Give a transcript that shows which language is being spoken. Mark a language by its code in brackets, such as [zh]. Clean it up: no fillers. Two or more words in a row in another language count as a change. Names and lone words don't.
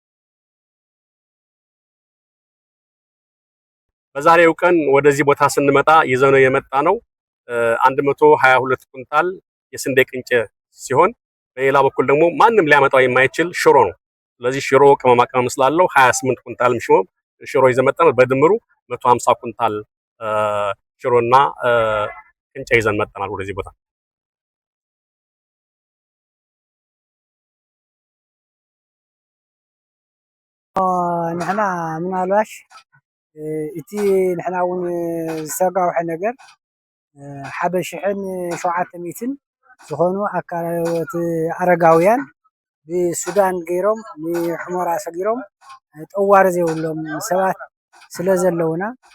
[am] በዛሬው ቀን ወደዚህ ቦታ ስንመጣ ይዘነው የመጣ ነው 122 ኩንታል የስንዴ ቅንጨ ሲሆን በሌላ በኩል ደግሞ ማንም ሊያመጣው የማይችል ሽሮ ነው። ስለዚህ ሽሮ ቅመማ ቅመም ስላለው 28 ኩንታል ሽሮ ይዘን መጣን። በድምሩ 150 ኩንታል ሽሮና ቅንጨ ይዘን መጣናል ወደዚህ ቦታ። [ti] ንሕና ምናልባሽ እቲ ንሕና እውን ዝሰጋውሐ ነገር 1700 ዝኾኑ ኣካላት ኣረጋውያን ብሱዳን ገይሮም ንሕሞራ ሰጊሮም ጠዋሪ ዘይብሎም ሰባት ስለ ዘለውና